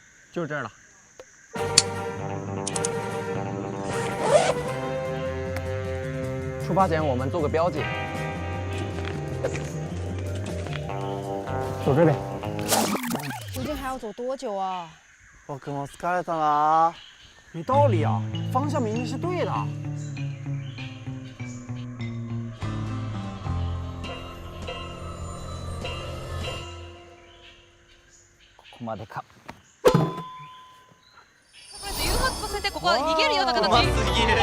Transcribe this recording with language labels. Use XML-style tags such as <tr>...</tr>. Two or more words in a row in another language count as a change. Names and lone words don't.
<zh>就是这儿了。出发前我们做个标记。走这边。究竟还要走多久啊？</zh> <ja>僕も疲れたな。</ja> <zh>没道理啊，方向明明是对的。</zh> <ja>ここまでか。誘発させてここは逃げるような形。うますぎる。</ja>